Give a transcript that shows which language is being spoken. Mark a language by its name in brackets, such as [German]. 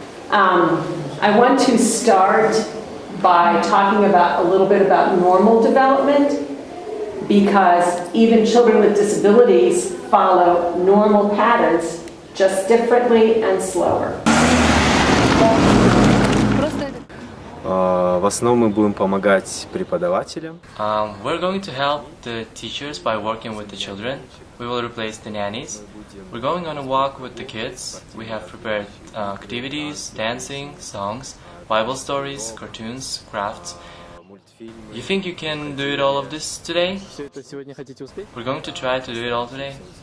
[English] I want to start by talking a little bit about normal development, because even children with disabilities follow normal patterns, just differently and slower. [Russian] В основном мы будем помогать преподавателям. [English] We're going to help the teachers by working with the children. We will replace the nannies. We're going on a walk with the kids. We have prepared activities, dancing, songs, Bible stories, cartoons, crafts. You think you can do it all of this today? We're going to try to do it all today.